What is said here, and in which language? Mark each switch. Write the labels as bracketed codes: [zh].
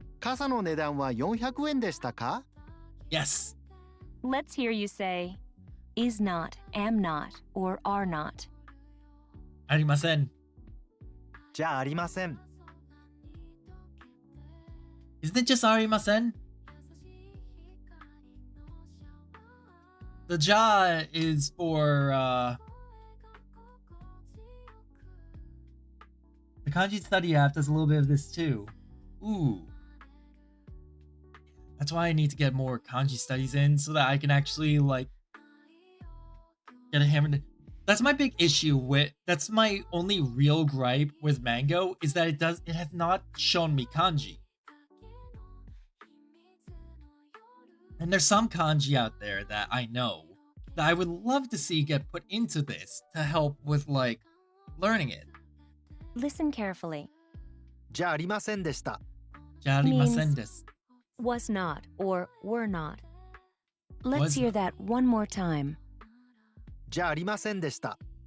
[ja] 傘の値段は400円でしたか？ [en] Yes. Let's hear you say, is not, am not, or are not. [ja] ありません。じゃあありません。 [en] Isn't it just ありません? The ja is for the kanji study app does a little bit of this too. Ooh. That's why I need to get more kanji studies in so that I can actually like get a hammer. That's my big issue with that's my only real gripe with Mango is that it has not shown me kanji. And there's some kanji out there that I know that I would love to see get put into this to help with like learning it. Listen carefully. [ja] じゃあありませんでした。 Jarimasen desu. [en] Was not, or were not. Let's Was hear not. that one more time. [ja] じゃあありませんでした。